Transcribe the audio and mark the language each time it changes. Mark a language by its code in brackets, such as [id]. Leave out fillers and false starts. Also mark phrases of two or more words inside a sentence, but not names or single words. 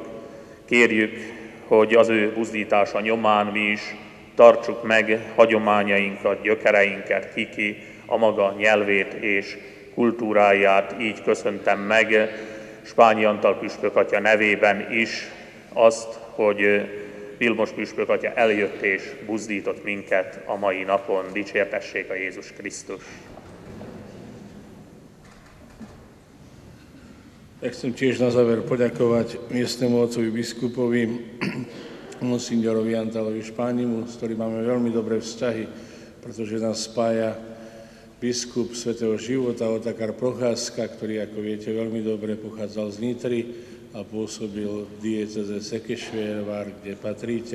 [hu] Kérjük, hogy az ő buzdítása nyomán mi is tartsuk meg hagyományainkat, gyökereinket, kiki a maga nyelvét és kultúráját. Így köszöntem meg Spányi Antal püspök atya nevében is azt, hogy Vilmos püspök atya eljött és buzdított minket a mai napon. Dicsértessék a Jézus Krisztus! [sk] Ja chcem tiež na záver poďakovať miestnemu otcovi biskupovi, monsignorovi Antalovi Špánimu, s ktorým máme veľmi dobré vzťahy, pretože nás spája biskup Svätého života Otakar Procházka, ktorý, ako viete, veľmi dobre pochádzal z Nitry a pôsobil v diecéze Sekešvérvar, kde patríte.